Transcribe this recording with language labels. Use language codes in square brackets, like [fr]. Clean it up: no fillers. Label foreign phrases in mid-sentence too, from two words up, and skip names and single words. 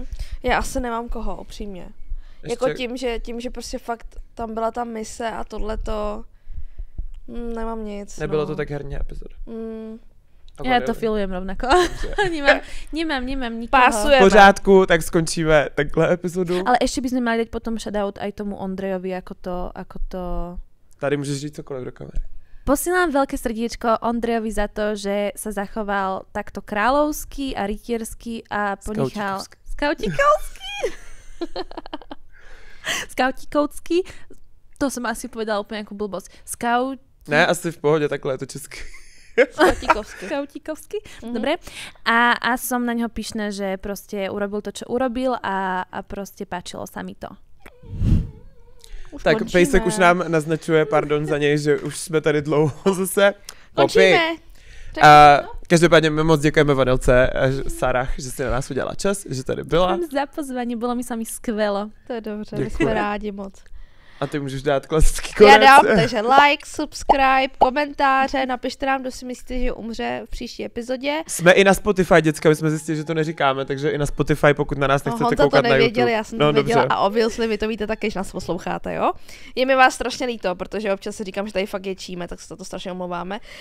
[cs] Já asi nemám koho, upřímně. Ještě... Jako tím, že prostě fakt tam byla ta mise a tohleto, nemám nic. Nebylo to tak herně epizoda. [sk] Já to filujem rovnako. nemám nikoho. Pásujeme. [cs] V pořádku, tak skončíme takhle epizodu. [sk] Ale ešte by sme mali dať potom shoutout aj tomu Ondrejovi, ako to... [cs] Tady můžeš říct cokoliv do kamery. [sk] Posielam veľké srdiečko Ondrejovi za to, že sa zachoval takto kráľovský a rytierský a ponechal... Skautíkovský. To som asi povedala úplne ako blbosť. [cs] Ne, asi v pohodě, takhle je to česky. [sk] Skautíkovský. Dobre. A som na neho pyšná, že proste urobil to, čo urobil a proste páčilo sa mi to. [cs] Už tak končíme. Pejsek už nám naznačuje, pardon za něj, že už jsme tady dlouho zase. Končíme. Každopádně my moc děkujeme Vanelce a Sarah, že si na nás udělala čas, že tady byla. [sk] Ďakujem za pozvanie, bolo mi s vami skvelo. [cs] To je dobře, my jsme rádi moc. A ty můžeš dát klasický konec. Já dám, takže [en] like, subscribe, [cs] komentáře, napište nám, kdo si myslíte, že umře v příští epizodě. Jsme i na Spotify, děcka, my jsme zjistili, že to neříkáme, takže i na Spotify, pokud na nás nechcete koukat na YouTube. Já jsem to věděla a obviously vy to víte taky, že nás posloucháte, jo? Je mi vás strašně líto, protože občas si říkám, že tady fakt ječíme, tak se to strašně omlouváme.